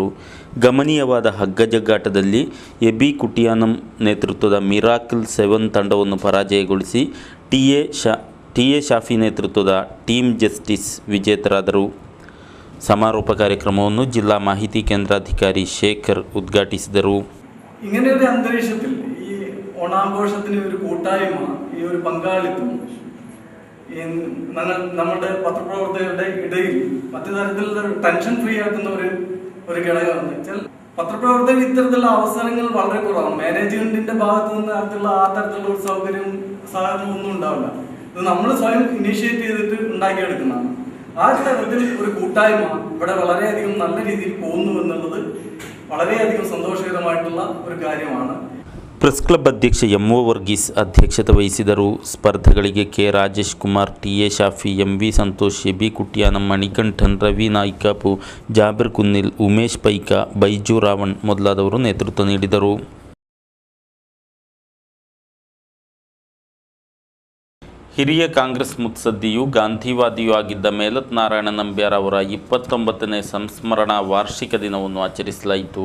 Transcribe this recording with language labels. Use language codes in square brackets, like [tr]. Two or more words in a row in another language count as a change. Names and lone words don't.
[kn] ಗಮನೀಯವಾದ ಹಗ್ಗ ಜಗ್ಗಾಟದಲ್ಲಿ ಎಬಿ ಕುಟಿಯಾನಂ ನೇತೃತ್ವದ ಮಿರಾಕಲ್ 7 ತಂಡವನ್ನು ಪರಾಜಯಗೊಳಿಸಿ ಟಿ ಎ ಶಾಫಿ ನೇತೃತ್ವದ ಟೀಮ್ ಜಸ್ಟಿಸ್ ವಿಜೇತರಾದರು. ಸಮಾರೋಪ ಕಾರ್ಯಕ್ರಮವನ್ನು ಜಿಲ್ಲಾ ಮಾಹಿತಿ ಕೇಂದ್ರಾಧಿಕಾರಿ ಶೇಖರ್ ಉದ್ಘಾಟಿಸಿದರು. [ml] ഇങ്ങനെയൊരു അന്തരീക്ഷത്തിൽ ഈ ഓണാഘോഷത്തിന് ഒരു കൂട്ടായ്മ, ഈ ഒരു പങ്കാളിത്തം നമ്മുടെ പത്രപ്രവർത്തകരുടെ ഇടയിൽ മറ്റു തരത്തിലുള്ള [en] tension free [ml] ആക്കുന്ന ഒരു ഘടകമെന്ന് വെച്ചാൽ പത്രപ്രവർത്തകർ ഇത്തരത്തിലുള്ള അവസരങ്ങൾ വളരെ കുറവാണ്. മാനേജ്മെന്റിന്റെ ഭാഗത്തു നിന്ന് ആ തരത്തിലുള്ള ഒരു സൗകര്യവും സഹകരണവും ഒന്നും ഉണ്ടാവില്ല. ഇത് നമ്മൾ സ്വയം ഇനീഷ്യേറ്റ് ചെയ്തിട്ട് ഉണ്ടാക്കിയെടുക്കുന്നതാണ്. ആ തരത്തിൽ ഒരു കൂട്ടായ്മ ഇവിടെ വളരെയധികം നല്ല രീതിയിൽ പോകുന്നു എന്നുള്ളത് വളരെയധികം സന്തോഷകരമായിട്ടുള്ള ഒരു കാര്യമാണ്. [kn] ಪ್ರೆಸ್ ಕ್ಲಬ್ ಅಧ್ಯಕ್ಷ ಎಂ.ಒ. ವರ್ಗೀಸ್ ಅಧ್ಯಕ್ಷತೆ ವಹಿಸಿದರು. ಸ್ಪರ್ಧೆಗಳಿಗೆ ಕೆ. ರಾಜೇಶ್ ಕುಮಾರ್, ಟಿ. ಎ. ಶಾಫಿ, ಎಂ. ವಿ. ಸಂತೋಷ್, ಎಬಿ ಕುಟಿಯಾನಂ, ಮಣಿಕಂಠನ್, ರವಿ ನಾಯ್ಕಾಪು, ಜಾಬಿರ್ ಕುನ್ನಿಲ್, ಉಮೇಶ್ ಪೈಕ, ಬೈಜು ರಾವಣ್ ಮೊದಲಾದವರು ನೇತೃತ್ವ ನೀಡಿದರು. ಹಿರಿಯ ಕಾಂಗ್ರೆಸ್ ಮುತ್ಸದ್ದಿಯೂ ಗಾಂಧಿವಾದಿಯೂ ಆಗಿದ್ದ ಮೇಲತ್ ನಾರಾಯಣ ನಂಬ್ಯಾರ್ ಅವರ 29ನೇ ಸಂಸ್ಮರಣಾ ವಾರ್ಷಿಕ ದಿನವನ್ನು ಆಚರಿಸಲಾಯಿತು.